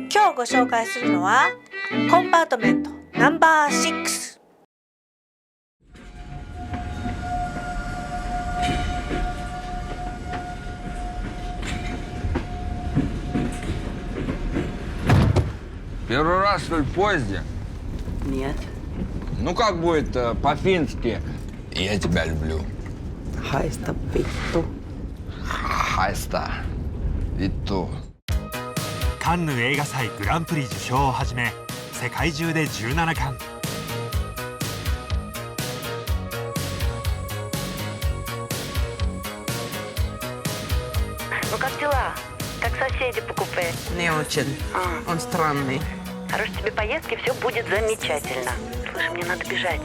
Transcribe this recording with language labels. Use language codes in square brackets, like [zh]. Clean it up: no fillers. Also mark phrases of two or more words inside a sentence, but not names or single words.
[ja] 日ご紹介するのはコンパートメント No.6。 [ru] Первый раз, что ли, в поезде? Нет. Ну как будет по-фински? Я тебя люблю. [fi] Haista vittu. Haista vittu. [ja] カンヌ映画祭グランプリ受賞をはじめ世界中で17冠。 [ru] Ну как дела? Как соседи по купе? Не очень. Он странный. Хорошей тебе поездки, все будет замечательно. Слушай, мне надо бежать.